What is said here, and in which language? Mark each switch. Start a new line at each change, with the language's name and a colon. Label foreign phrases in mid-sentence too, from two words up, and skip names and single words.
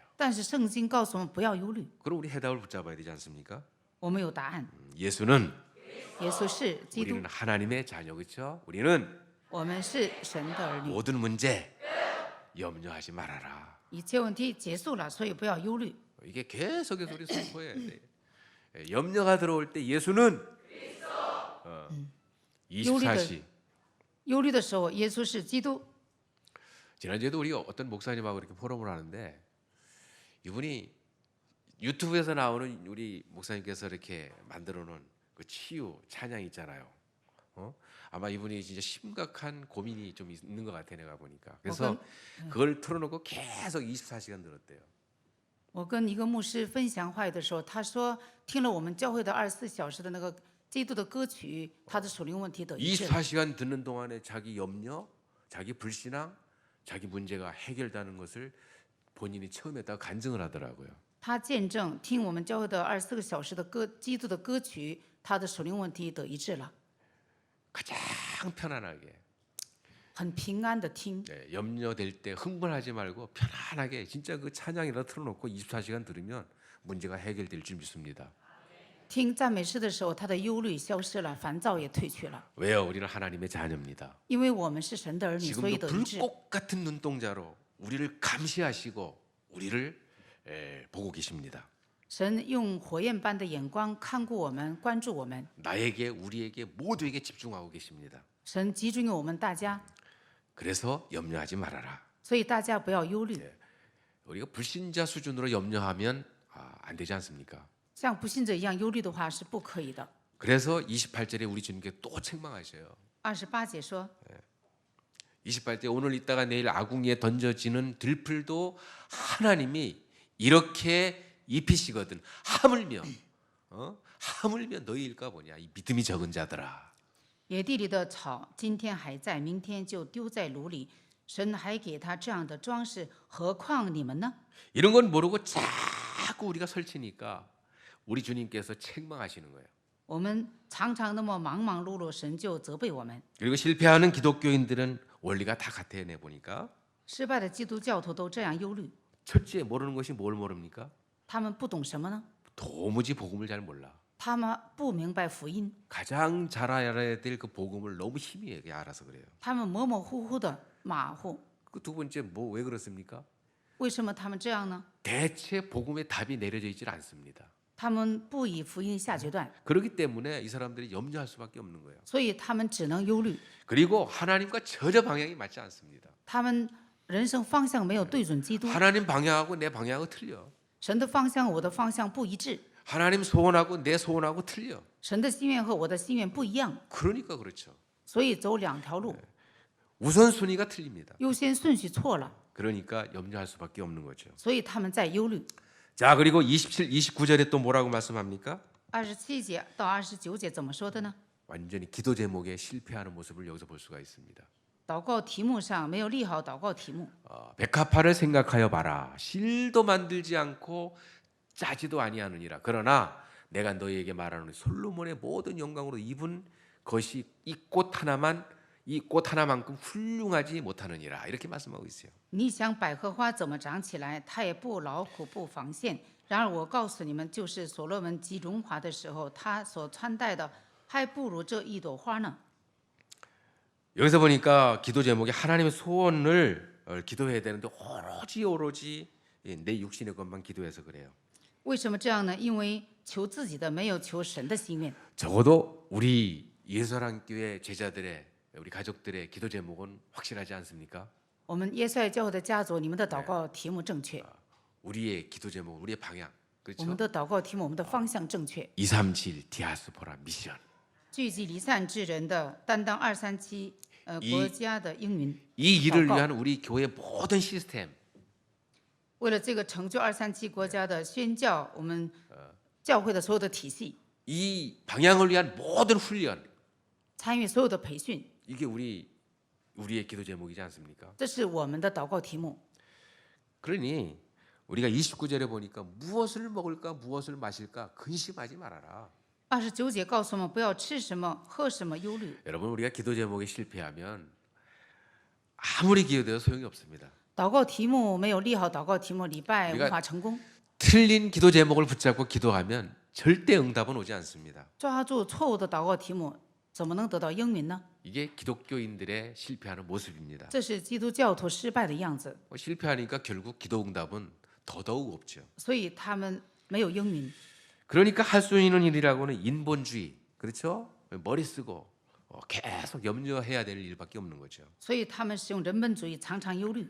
Chinese: 但是圣经告诉我们不要忧虑。
Korean: 그럼 우리 해답을 붙잡아야 되지 않습니까?
Chinese: 我们有答案，
Korean: 예수는
Chinese: 耶稣是基督，
Korean: 우리는 하나님의 자녀 그렇죠? 우리는
Chinese: 我们是神的儿女。
Korean: 모든 문제 염려하지 말아라.
Chinese: 一切问题结束了，所以不要忧虑。
Korean: 이게 계속해서 우리 선포해야 돼. 염려가 들어올 때 예수는 24시. 忧虑的时候，耶稣是基督。 지난주에도 우리 어떤 목사님하고 이렇게 포럼을 하는데 이분이 유튜브에서 나오는 우리 목사님께서 이렇게 만들어 놓은 그 치유 찬양 있잖아요. 아마 이분이 진짜 심각한 고민이 좀 있는 것 같아 내가 보니까. 그래서 그걸 틀어놓고 계속 24시간 들었대요.
Chinese: 我跟一个牧师分享话语的时候，他说听了我们教会的24小时的那个基督的歌曲，他的属灵问题得医治了。
Korean: 24시간 듣는 동안에 자기 염려, 자기 불신앙, 자기 문제가 해결되는 것을 본인이 체험했다고 간증을 하더라고요.
Chinese: 他见证听我们教会的24个小时的基督的歌曲，他的属灵问题得医治了，
Korean: 가장 편안하게
Chinese: 很平安的听。
Korean: 염려될 때 흥분하지 말고 편안하게 진짜 그 찬양이라 틀어놓고 24시간 들으면 문제가 해결될 줄 믿습니다.
Chinese: 听赞美诗的时候，他的忧虑消失了，烦躁也退去了。
Korean: 왜요? 우리는 하나님의 자녀입니다.
Chinese: 因为我们是神的儿女，所以
Korean: 지금도
Chinese: 得医治。
Korean: 불꽃 같은 눈동자로 우리를 감시하시고 우리를 보고 계십니다.
Chinese: 神用火焰般的眼光看顾我们，关注我们。
Korean: 나에게 우리에게 모두에게 집중하고 계십니다.
Chinese: 神集中于我们大家，
Korean: 그래서 염려하지 말아라.
Chinese: 所以大家不要忧虑。
Korean: 우리가 불신자 수준으로 염려하면 안 되지 않습니까?
Chinese: 像不信者一样忧虑的话是不可以的。
Korean: 그래서 28절에 우리 주님께 또 책망하셔요.
Chinese: 28 节说，
Korean: 28절 오늘 있다가 내일 아궁이에 던져지는 들풀도 하나님이 이렇게 입히시거든. 하물며 너희일까 보냐 이 믿음이 적은 자들아.
Chinese: 野地里的草今天还在，明天就丢在炉里。神还给他这样的装饰，何况你们呢？
Korean: 이런 건 모르고 자꾸 우리가 설치니까 우리 주님께서 책망하시는 거예요.
Chinese: 我们常常那么忙忙碌碌，神就责备我们。
Korean: 그리고 실패하는 기독교인들은 원리가 다 같아 내 보니까
Chinese: 失败的基督教徒都这样忧虑，
Korean: 첫째 모르는 것이 뭘 모릅니까?
Chinese: 他们不懂什么呢？
Korean: 도무지 복음을 잘 몰라.
Chinese: 他们不明白福音，
Korean: 가장 잘 알아야 될 그 복음을 너무 희미하게 알아서 그래요.
Chinese: 他们模模糊糊的马虎。
Korean: 그 두 번째 뭐 왜 그렇습니까?
Chinese: 为什么他们这样呢？
Korean: 대체 복음의 답이 내려져 있질 않습니다.
Chinese: 他们不以福音下决断，
Korean: 그렇기 때문에 이 사람들이 염려할 수밖에 없는 거예요.
Chinese: 所以他们只能忧虑。
Korean: 그리고 하나님과 전혀 방향이 맞지 않습니다.
Chinese: 他们人生方向没有对准基督，
Korean: 하나님 방향하고 내 방향하고 틀려.
Chinese: 神的方向我的方向不一致，
Korean: 하나님 소원하고 내 소원하고 틀려.
Chinese: 神的心愿和我的心愿不一样，
Korean: 그러니까 그렇죠.
Chinese: 所以走两条路，
Korean: 우선순위가 틀립니다.
Chinese: 优先顺序错了，
Korean: 그러니까 염려할 수밖에 없는 거죠.
Chinese: 所以他们在忧虑。
Korean: 자, 그리고 27, 29절에 또 뭐라고 말씀합니까?
Chinese: 27 节到29节怎么说的呢？
Korean: 완전히 기도 제목에 실패하는 모습을 여기서 볼 수가 있습니다.
Chinese: 祷告题目上没有立好祷告题目，
Korean: 백합화를 생각하여 봐라. 실도 만들지 않고 짜지도 아니하느니라. 그러나 내가 너희에게 말하노니 솔로몬의 모든 영광으로 입은 것이 이 꽃 하나만큼 훌륭하지 못하느니라. 이렇게 말씀하고 있어요.
Chinese: 你想百合花怎么长起来，它也不劳苦不纺线。然而我告诉你们，就是所罗门极荣华的时候，他所穿戴的还不如这一朵花呢。
Korean: 여기서 보니까 기도 제목이 하나님의 소원을 기도해야 되는데 오로지 내 육신의 것만 기도해서 그래요.
Chinese: 为什么这样呢？因为求自己的，没有求神的心愿。
Korean: 적어도 우리 예서랑교회 제자들의 우리 가족들의 기도 제목은 확실하지 않습니까?
Chinese: 我们耶稣爱教会的家族，你们的祷告题目正确，
Korean: 우리의 기도 제목, 우리의 방향,
Chinese: 我
Korean: 그렇죠?
Chinese: 们的祷告题目，我们的方向正确。
Korean: 237 디아스포라 미션.
Chinese: 聚集离散之人的，担当237国家的应允。
Korean: 이 일을
Chinese: 祷告。
Korean: 위한 우리 교회 모든 시스템,
Chinese: 为了这个成就237国家的宣教，我们教会的所有的体系，
Korean: 이 방향을 위한 모든 훈련,
Chinese: 参与所有的培训，
Korean: 이게 우리의 기도 제목이지 않습니까?
Chinese: 这是我们的祷告题目。
Korean: 그러니 우리가 29절에 보니까 무엇을 먹을까 무엇을 마실까 근심하지 말아라.
Chinese: 29 节告诉我们不要吃什么、喝什么忧虑。
Korean: 여러분 우리가 기도 제목에 실패하면 아무리 기도해도 소용이 없습니다.
Chinese: 祷告题目没有立好祷告题目，礼拜无法成功。
Korean: 틀린 기도 제목을 붙잡고 기도하면 절대 응답은 오지 않습니다.
Chinese: 抓住错误的祷告题目，怎么能得到应允呢？
Korean: 이게 기독교인들의 실패하는 모습입니다.
Chinese: 这是基督教徒失败的样子，
Korean: 실패하니까 결국 기도 응답은 더더욱 없죠.
Chinese: 所以他们没有应允。
Korean: 그러니까 할 수 있는 일이라고는 인본주의, 그렇죠? 머리 쓰고 계속 염려해야 될 일밖에 없는 거죠.
Chinese: 所以他们使用人本主义，常常忧虑。